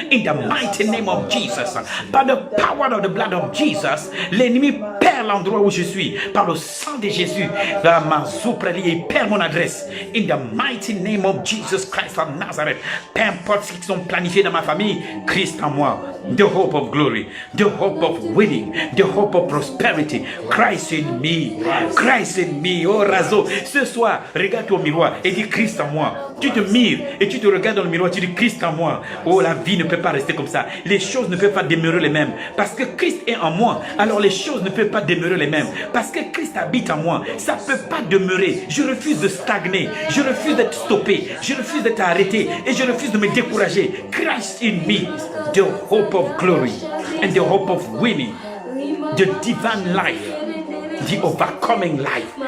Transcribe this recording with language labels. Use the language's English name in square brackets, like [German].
[English] In the mighty name of Jesus, by the power of the blood of Jesus, [French] l'ennemi perd l'endroit où je suis. Par le sang de Jésus, il perd mon adresse. [English] In the mighty name of Jesus Christ of Nazareth, [French] peu importe ce qu'ils ont planifié dans ma famille, Christ en moi. [English] The hope of glory, the hope of winning, the hope of prosperity. Christ in me, Christ in me. [French] Oh Razo, ce soir, regarde-toi au miroir et dis Christ en moi. Tu te mires et tu te regardes dans le miroir, tu dis Christ en moi. Oh, la vie ne peut pas rester comme ça. Les choses ne peuvent pas demeurer les mêmes. Parce que Christ est en moi, alors les choses ne peuvent pas demeurer les mêmes. Parce que Christ habite en moi, ça ne peut pas demeurer. Je refuse de stagner, je refuse d'être stoppé, je refuse d'être arrêté et je refuse de me décourager. [English] Christ in me, the hope of glory and the hope of winning, the divine life, the overcoming life.